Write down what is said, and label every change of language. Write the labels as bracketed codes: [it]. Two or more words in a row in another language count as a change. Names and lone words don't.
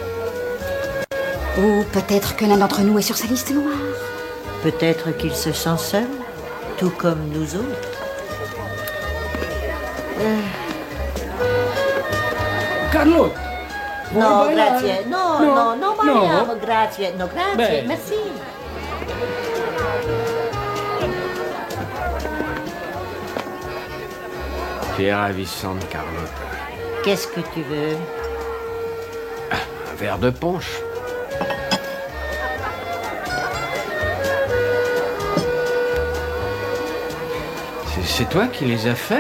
[fr] Ou peut-être que l'un d'entre nous est sur sa liste noire. Peut-être qu'il se sent seul, tout comme nous autres. Carlotta. [it] No, grazie. Non, vogliamo, grazie. No, grazie, Beh. [fr] merci. Tu es ravissante, Carlotta. Qu'est-ce que tu veux? Un verre de punch. C'est toi qui les as faits?